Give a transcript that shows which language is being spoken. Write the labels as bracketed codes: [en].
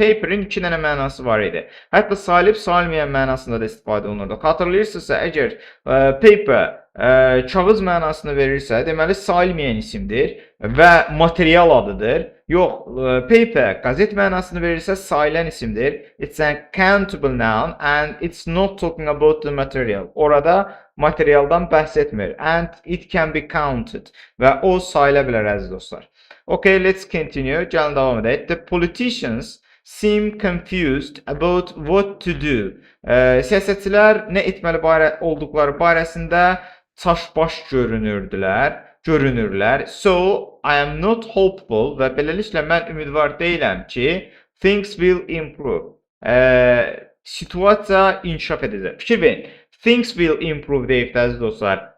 [az] Paper'in iki dənə mənası var idi. Hətta salib salmayan mənasında da istifadə olunurdu. Xatırlayırsınızsa, əgər paper kağız mənasını verirsə, deməli salmayan isimdir və material adıdır. Yox, paper qəzet mənasını verirsə sayılan isimdir. [en] It's a countable noun and it's not talking about the material. [az] Orada materialdan bəhs etmir. [en] And it can be counted. [az] Və o sayıla bilər əziz dostlar. [en] Okay, let's continue. [az] Gəlin davam edək. [en] The politicians seem confused about what to do. [az] Siyasətçilər nə etməli olduqları barəsində çaşbaş görünürlər. [en] So, I am not hopeful [az] və beləliklə mən ümidvar deyiləm ki, [en] things will improve. [az] Situasiya inkişaf edəcək. Fikir verin. [en] Things will improve [az] deyib əziz dostlar.